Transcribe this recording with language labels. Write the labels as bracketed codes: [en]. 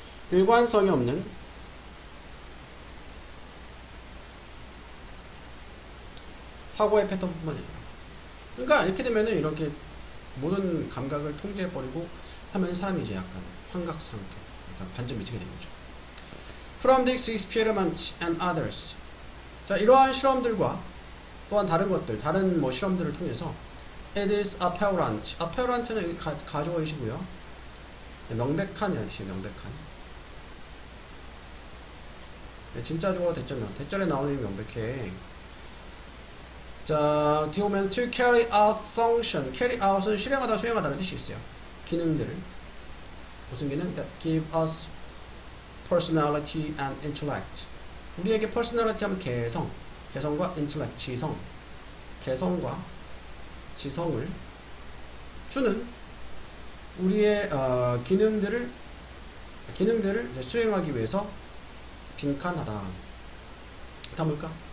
[ko] 일관성이 없는 사고의 패턴뿐만 아니라. 그러니까 이렇게 되면은 이렇게 모든 감각을 통제해버리고 하면 사람이 이제 약간 환각 상태, 약간 반전 미치게 되는 거죠. [en] From this experiment and others. [ko] 자, 이러한 실험들과 또한 다른 것들, 다른 뭐 실험들을 통해서 [en] it is apparent. [ko] apparent는 여기 가져오시고요. 명백한 이라는 뜻이에요. 명백한. 진짜 주어 대절면 대절에 나오는 명백해. 자, 뒤에 오면 [en] to carry out function. [ko] carry out은 실행하다, 수행하다는 뜻이 있어요. 기능들을. 무슨 기능? [en] That give us personality and intellect. [ko] 우리에게 personality 하면 개성과 intellect, 지성. 개성과 지성을 주는 우리의 기능들을 이제 수행하기 위해서 빈칸하다. 다음 볼까?